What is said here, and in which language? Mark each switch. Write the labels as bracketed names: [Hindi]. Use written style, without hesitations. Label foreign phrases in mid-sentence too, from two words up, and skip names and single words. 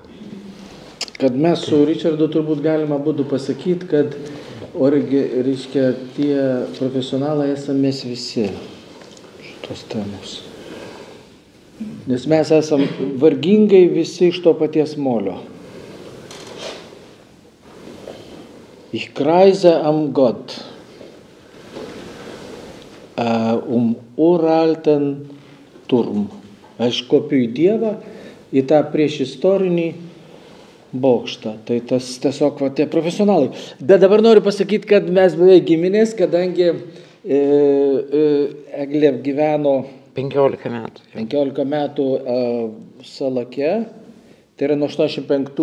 [Lithuanian] Kad mes su Ričardu turbūt galima būtų pasakyti, kad reiškia, tie profesionalai esame mes visi šitos temos. Nes mes esam vargingai visi iš to paties molio. [German] Ich kreise am Gott, uralten Turm. [Lithuanian] Aš kopiu į Dievą, į tą priešistorinį bokštą. Tai tas tiesiog tie profesionalai. Bet dabar noriu pasakyti, kad mes beveik giminės, kadangi Eglė gyveno 15 metų. 15 metų Salake, tai yra nuo 85.